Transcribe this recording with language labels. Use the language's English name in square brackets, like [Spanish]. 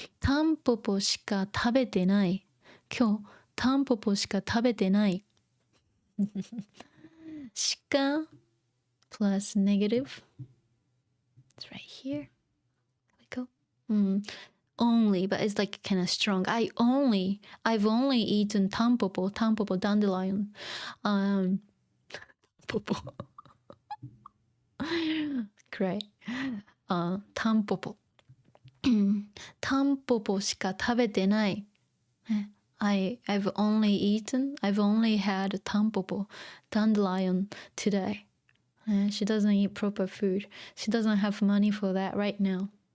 [Japanese] タンポポしか食べてない。今日タンポポしか食べてない。 [English] しか plus negative. It's right here. There we go. Only, but it's like kind of strong. I've only eaten tampopo, dandelion. Popo. Great. [Japanese] Tampopo. タンポポしか食べてない。 [English] I've only had tampopo, dandelion today. She doesn't eat proper food. She doesn't have money for that right now.